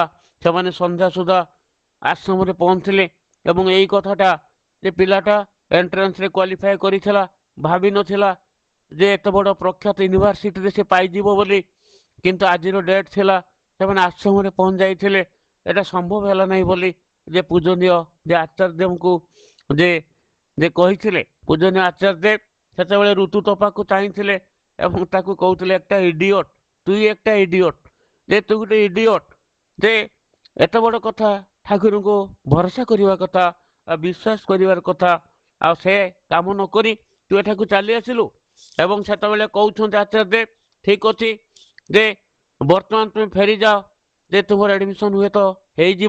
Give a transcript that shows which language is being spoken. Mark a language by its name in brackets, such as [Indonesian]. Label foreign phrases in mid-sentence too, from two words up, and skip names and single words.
[Odia] ସେମାନେ ସନ୍ଧ୍ୟା ସୁଦ୍ଧା ଆଶ୍ରମରେ ପହଞ୍ଚିଲେ ଏବଂ ଏଇ କଥାଟା ଯେ ପିଲାଟା ଏଣ୍ଟ୍ରାନ୍ସରେ କ୍ୱାଲିଫାଏ କରିଥିଲା, ଭାବିନଥିଲା ଯେ ଏତେ ବଡ଼ ପ୍ରଖ୍ୟାତ ୟୁନିଭର୍ସିଟିରେ ସେ ପାଇଯିବ ବୋଲି। କିନ୍ତୁ ଆଜିର ଡେଟ୍ ଥିଲା, ସେମାନେ ଆଶ୍ରମରେ ପହଞ୍ଚି ଯାଇଥିଲେ। ଏଇଟା ସମ୍ଭବ ହେଲା ନାହିଁ ବୋଲି ଯେ ପୂଜନୀୟ ଯେ ଆଚାର୍ଯ୍ୟଙ୍କୁ ଯେ କହିଥିଲେ। ପୂଜନୀୟ ଆଚାର୍ଯ୍ୟ ସେତେବେଳେ ଋତୁତପାକୁ ଚାହିଁଥିଲେ [Bangla] এবং তাকে কହୁଥିଲେ একটা ইডিয়ট, তুই একটা ইডিয়ট, যে [Odia] ତୁ ଗୋଟେ ଇଡିଅଟ, ଯେ ଏତେ ବଡ଼ କଥା ଠାକୁରଙ୍କୁ ଭରସା କରିବା କଥା, ବିଶ୍ୱାସ କରିବାର କଥା, ଆଉ ସେ କାମ ନ କରି ତୁ ଏଠାକୁ ଚାଲି ଆସିଲୁ। ଏବଂ ସେତେବେଳେ କହୁଛନ୍ତି ଆଚାର୍ଯ୍ୟ ଦେବ ଠିକ ଅଛି ଯେ ବର୍ତ୍ତମାନ ତୁମେ ଫେରିଯାଅ, ଯେ ତୁମର ଆଡମିସନ ହୁଏ ତ ହେଇଯିବ।